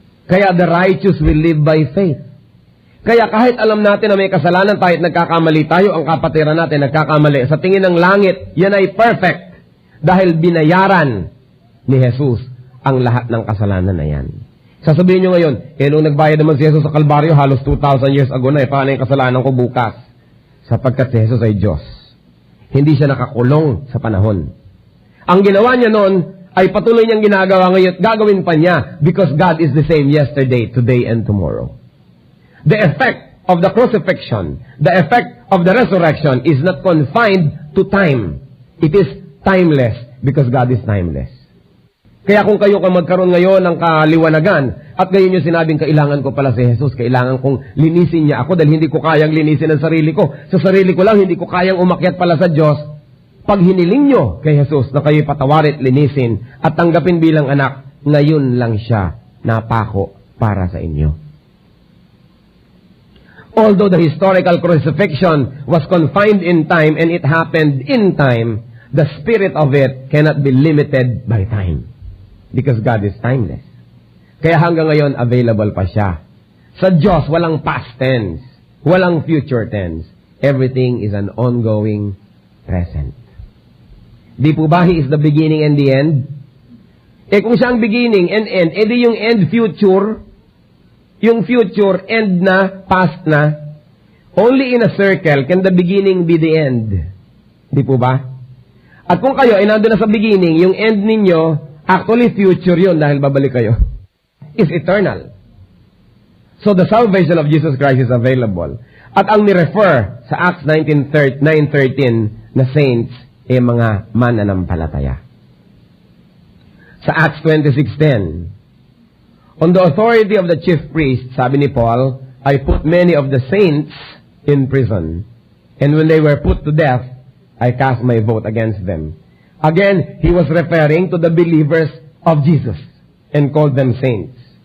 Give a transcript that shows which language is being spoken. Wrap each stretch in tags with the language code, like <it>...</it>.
<tl>Kaya</tl> <en>the righteous will live by faith.</en> <tl>Kaya kahit alam natin na may kasalanan tayo at nagkakamali tayo, ang kapatiran natin nagkakamali, sa tingin ng langit, yan ay perfect. Dahil binayaran ni Jesus ang lahat ng kasalanan na yan. Sasabihin nyo ngayon, nung nagbayad naman si Jesus sa Kalbaryo, halos 2,000 years ago na, paano yung kasalanan ko bukas? Sapagkat si Jesus ay Diyos. Hindi siya nakakulong sa panahon. Ang ginawa niya noon, ay patuloy niyang ginagawa ngayon, gagawin pa niya,</tl> <en>because God is the same yesterday, today, and tomorrow. The effect of the crucifixion, the effect of the resurrection is not confined to time. It is timeless, because God is timeless.</en> <tl>Kaya kung kayo magkaroon ngayon ng kaliwanagan, at ngayon yung sinabing, kailangan ko pala si Jesus, kailangan kong linisin niya ako dahil hindi ko kayang linisin ang sarili ko. Sa sarili ko lang, hindi ko kayang umakyat pala sa Diyos. Pag hiniling nyo kay Jesus na kayo'y patawarit, linisin, at tanggapin bilang anak, ngayon lang siya napako para sa inyo.</tl> <en>Although the historical crucifixion was confined in time and it happened in time, the spirit of it cannot be limited by time. Because God is timeless.</en> <tl>Kaya hanggang ngayon, available pa siya. Sa Diyos, walang past tense. Walang future tense.</tl> <en>Everything is an ongoing present.</en> <tl>Di po ba</tl> <en>He is the beginning and the end?</en> <tl>Kung siya ang</tl> <en>beginning and end, di yung end future, yung future end na, past na, only in a circle can the beginning be the end. Di po ba?</en> <tl>At kung kayo ay nandun na sa beginning, yung end ninyo, actually, future yun dahil babalik kayo.</tl> <en>Is eternal. So, the salvation of Jesus Christ is available.</en> <tl>At ang ni-refer sa Acts 9:13 na saints, mga mananampalataya. Sa Acts 26:10.</tl> <en>On the authority of the chief priest,</en> <tl>sabi ni Paul,</tl> <en>I put many of the saints in prison. And when they were put to death, I cast my vote against them. Again, he was referring to the believers of Jesus and called them saints.</en>